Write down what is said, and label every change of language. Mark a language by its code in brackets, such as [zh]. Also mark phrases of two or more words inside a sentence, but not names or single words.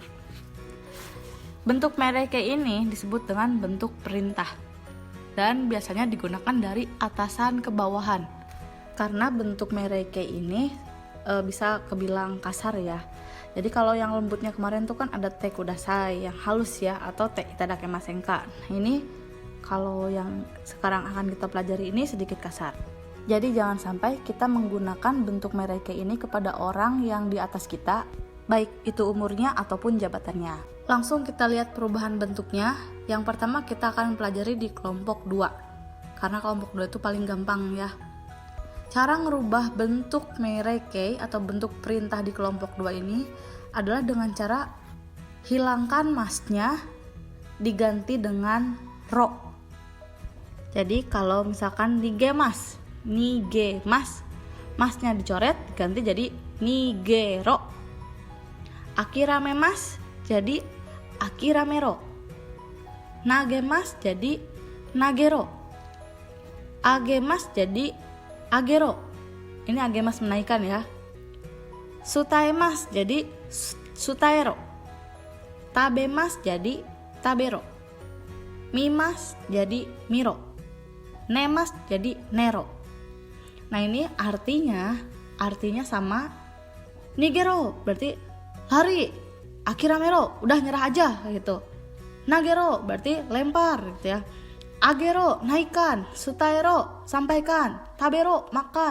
[id] Bentuk meirei ini disebut dengan bentuk perintah dan biasanya digunakan dari atasan ke bawahan. Karena bentuk meirei ini bisa kebilang kasar ya. Jadi kalau yang lembutnya kemarin tuh kan ada [ja] てください [id] yang halus ya, atau [ja] ていただけませんか. [id] Nah, ini kalau yang sekarang akan kita pelajari ini sedikit kasar. Jadi jangan sampai kita menggunakan bentuk meirei ini kepada orang yang di atas kita, baik itu umurnya ataupun jabatannya. Langsung kita lihat perubahan bentuknya. Yang pertama kita akan pelajari di kelompok 2. Karena kelompok 2 itu paling gampang ya. Cara ngerubah bentuk meirei atau bentuk perintah di kelompok 2 ini adalah dengan cara hilangkan masnya diganti dengan ro. Jadi kalau misalkan nigemas, masnya dicoret diganti jadi nigero. Akiramemas jadi akiramero. Nagemas jadi nagero. Agemas jadi agero. Ini agemas menaikkan ya. Sutaemas jadi sutaero. Tabemas jadi tabero. Mimas jadi miro. Nemas jadi nero. Nah ini artinya sama nigero, berarti lari. Akiramero, udah nyerah aja gitu. Nagero berarti lempar gitu ya. Agero naikkan, sutaero sampaikan, tabero makan.